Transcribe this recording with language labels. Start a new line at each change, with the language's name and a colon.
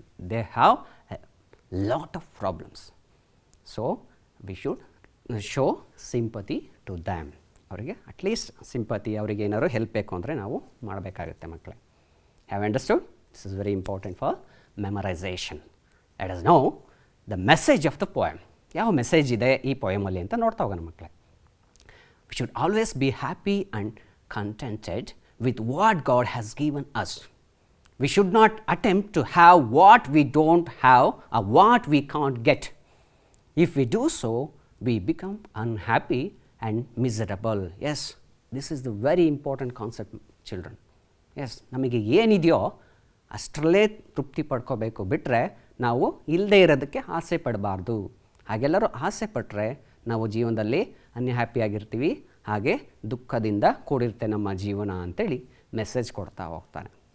English: They have a lot of problems. So we should show sympathy to them.
Kannada: ಅವರಿಗೆ at least sympathy, ಅವರಿಗೆ ಏನಾದ್ರು help ಬೇಕು ಅಂದರೆ ನಾವು ಮಾಡಬೇಕಾಗುತ್ತೆ ಮಕ್ಕಳೇ.
English: Have understood? This is very important for memorisation. Let us know the message of the poem.
Kannada: ಯಾವ message ಇದೆ ಈ ಪೋಯಮಲ್ಲಿ ಅಂತ ನೋಡ್ತಾ ಹೋಗೋಣ ಮಕ್ಕಳೇ.
English: We should always be happy and contented with what God has given us. We should not attempt to have what we don't have or what we can't get. If we do so, we become unhappy and miserable. Yes, this is the very important concept, children.
Kannada: Yes, ನಮಗೆ ಏನಿದೆಯೋ ಅಷ್ಟರಲ್ಲೇ ತೃಪ್ತಿ ಪಡ್ಕೋಬೇಕು, ಬಿಟ್ಟರೆ ನಾವು ಇಲ್ಲದೇ ಇರೋದಕ್ಕೆ ಆಸೆ ಪಡಬಾರ್ದು. ಹಾಗೆಲ್ಲರೂ ಆಸೆ ಪಟ್ಟರೆ ನಾವು ಜೀವನದಲ್ಲಿ ಅನ್ಹ್ಯಾಪಿಯಾಗಿರ್ತೀವಿ, ಹಾಗೆ ದುಃಖದಿಂದ ಕೂಡಿರುತ್ತೆ ನಮ್ಮ ಜೀವನ ಅಂತೇಳಿ ಮೆಸೇಜ್ ಕೊಡ್ತಾ ಹೋಗ್ತಾನೆ.